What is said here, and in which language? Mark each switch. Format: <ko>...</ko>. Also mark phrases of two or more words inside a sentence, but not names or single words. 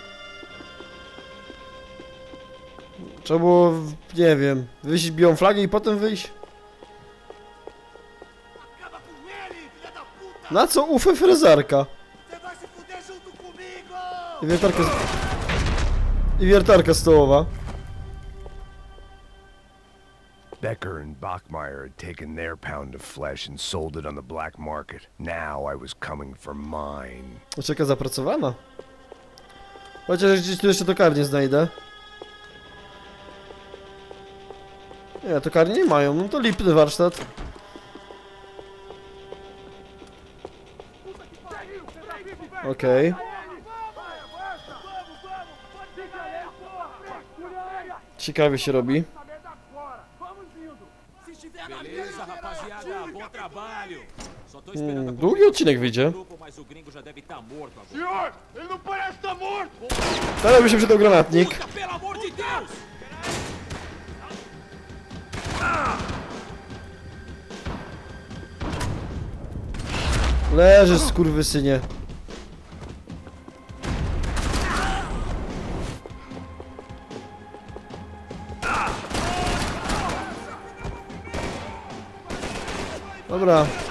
<pl>Trzeba było, nie wiem, wyjść białą flagę i potem wyjść. Na co ufę frezarka? I wiertarka stołowa.</pl> <en>Becker and Bachmeyer had taken their pound of flesh and sold it on the black market. Now I was coming for mine.</en> <pl>Ucieka zapracowana. Chociaż gdzieś tu jeszcze tokarnię znajdę. Nie, tokarni nie mają, no to lipny warsztat. Okej. Ciekawie się robi.</pl> <pt>Beleza, rapaziada, bom trabalho. Só tô esperando a</pt> <pl>Długi odcinek wyjdzie.</pl> <pt>grupo, mas o gringo já deve estar morto agora. Senhor, ele não parece estar morto!</pt> <pl>Teraz by się przydał granatnik.</pl> <pt>Puta, pelo amor de Deus!</pt> <pl>Leżysz, skurwysynie. Dobra.</pl>